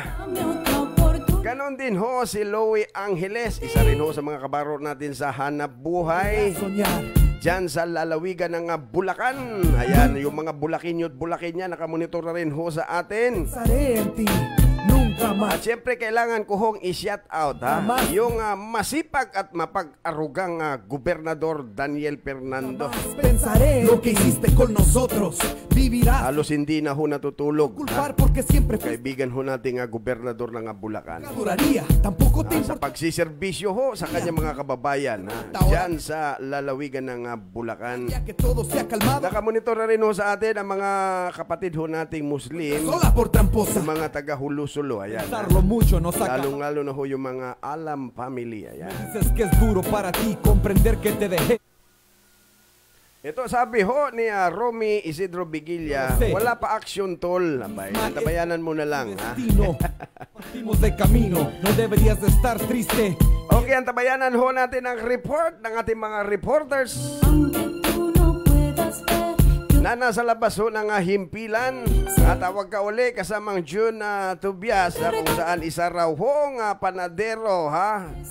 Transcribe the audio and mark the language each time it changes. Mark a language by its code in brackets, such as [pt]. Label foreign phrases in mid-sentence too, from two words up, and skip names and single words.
[tl] Ganon din ho si Louie Angeles, isa rin ho sa mga kabaro natin sa Hanap Buhay dyan sa lalawigan ng Bulacan. Ayan, yung mga Bulakinyo at Bulakinya, nakamonitor na rin ho sa atin. [es] nunca más. [tl] At syempre kailangan ko hong i-shout out ha, yung masipag at mapag-arugang Gobernador Daniel Fernando. [es] Pensaré lo que hiciste con nosotros. Vivirás. [tl] Halos hindi na ho natutulog. [es] Culpar porque siempre [tl] Kaibigan ho natin Gobernador ng Bulacan. [es] duraría. Tampoco te [tl] Sa pagsiservisyo ho sa kanyang mga kababayan dyan sa lalawigan ng Bulacan. [es] que todo sea calmado. [tl] Nakamonitor na rin ho sa atin ang mga kapatid ho nating Muslim, [es] Sola por tramposa. [tl] yung mga taga Hulusulo, ayan. [es] Pensarlo mucho no saca. [tl] Lalong-lalo na ho yung mga Alam family, ayan. [es] Dices que es duro para ti comprender que te dejé. [tl] Ito sabi ho ni Romy Isidro Bigilla, wala pa action tol. Abay, tabayanan mo na lang ha. [es] Destino. Partimos de camino. No deberías de estar triste. [tl] Okay, ang tabayanan ho natin ang report ng ating mga reporters na nasa labas ho ng himpilan. At tawag ka uli kasamang June Tubias kung saan isa raw hong panadero ha.